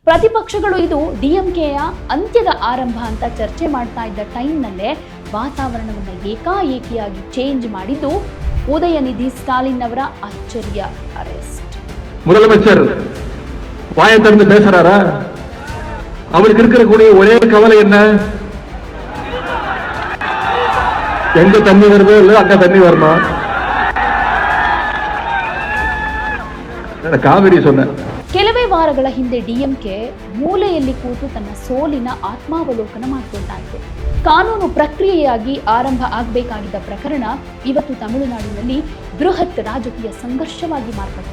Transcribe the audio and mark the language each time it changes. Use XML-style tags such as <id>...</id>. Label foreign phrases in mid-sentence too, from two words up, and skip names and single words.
<kn>ಪ್ರತಿಪಕ್ಷಗಳು ಇದು ಡಿಎಂಕೆಯ ಅಂತ್ಯದ ಆರಂಭ ಅಂತ ಚರ್ಚೆ ಮಾಡ್ತಾ ಇದ್ದ ಟೈಮ್ನಲ್ಲೇ ವಾತಾವರಣವನ್ನು ಏಕಾಏಕಿಯಾಗಿ ಚೇಂಜ್ ಮಾಡಿದ್ದು ಉದಯನಿಧಿ ಸ್ಟಾಲಿನ್ ಅವರ ಅಚ್ಚರಿಯ ಅರೆಸ್ಟ್.</kn> <ta>முதலமைச்சர் வாயை திறந்து பேசுறாரா? அவருக்கு இருக்கக்கூடிய ஒரே கவலை என்ன? எங்க தண்ணி வருதோ இல்ல அங்க தண்ணி வரணும். ಕಾವೇರಿ சொன்ன</ta> <kn>ಕೆಲವೇ ವಾರಗಳ ಹಿಂದೆ ಡಿಎಂಕೆ ಮೂಲೆಯಲ್ಲಿ ಕೂತು ತನ್ನ ಸೋಲಿನ ಆತ್ಮಾವಲೋಕನ ಮಾಡಿಕೊಳ್ತಾ ಇದೆ. ಕಾನೂನು ಪ್ರಕ್ರಿಯೆಯಾಗಿ ಆರಂಭ ಆಗಬೇಕಾಗಿದ್ದ ಪ್ರಕರಣ ಇವತ್ತು ತಮಿಳುನಾಡಿನಲ್ಲಿ ಬೃಹತ್ ರಾಜಕೀಯ ಸಂಘರ್ಷವಾಗಿ ಮಾರ್ಪಟ್ಟಿದೆ.</kn>